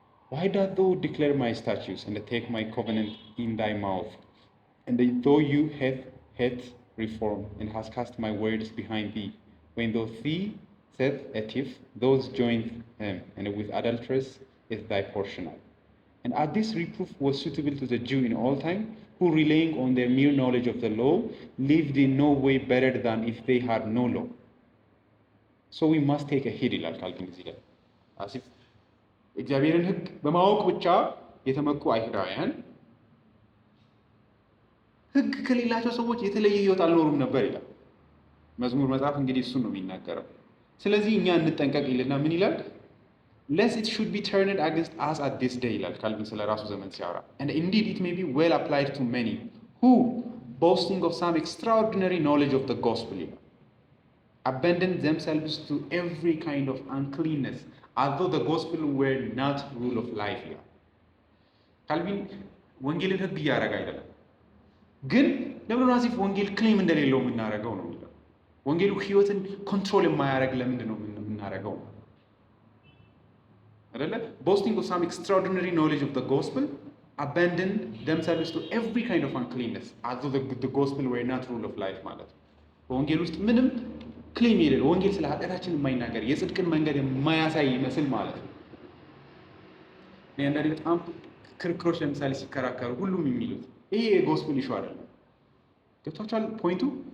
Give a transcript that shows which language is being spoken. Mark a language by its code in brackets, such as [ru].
[en] why dost thou declare my statutes and take my covenant in thy mouth and though you hate reform and hast cast my words behind thee when thou seest a thief those join him and with adulterers is thy portion. And as this reproof was suitable to the Jew in all time, who relying on their mere knowledge of the law, lived in no way better than if they had no law. So we must take a heed [am] ይላል ካልቪን እዚህ ላይ አሲፍ እግዚአብሔርን ሕግ በማወቅ ብቻ የተመኩ አይሁዳውያን ሕግ ከሌላቸው ሰዎች የተለየ ሕይወት አልኖሩም ነበር ይላል መዝሙር መጽሐፍ። እንግዲህ እሱን ነው የሚናገረው። ስለዚህ እኛ እንጠንቀቅ ይልና ምን ይላል? [en] lest it should be turned against us at this day [am] ይላል ካልቪን ስለ ራሱ ዘመን ሲያወራ። [en] and indeed it may be well applied to many who boasting of some extraordinary knowledge of the gospel abandon themselves to every kind of uncleanness as though the gospel were not rule of life [am] ይላል ካልቪን ወንጌልን ሕግ እያደረገ አይደለም፣ ግን ለምን አሲፍ ወንጌል ክሌም እንደሌለው የምናደርገው ነው የሚለው። ወንጌሉ ሕይወትን ኮንትሮል የማያደርግ ለምንድን ነው የምናደርገው? [en] boasting of some extraordinary knowledge of the gospel abandon themselves to every kind of uncleanness as though the gospel were not rule of life [am] ማለት ነው። በወንጌል ውስጥ ምንም ክሌም የሌለ ወንጌል ስለ ኃጢአታችን የማይናገር የጽድቅን መንገድ የማያሳይ ይመስል ማለት ነው። አንዳንዴ በጣም ክርክሮች ለምሳሌ ሲከራከሩ ሁሉም የሚሉት ይሄ የጎስፕል ኢሹ አይደለም። ገብቷችኋል ፖይንቱ?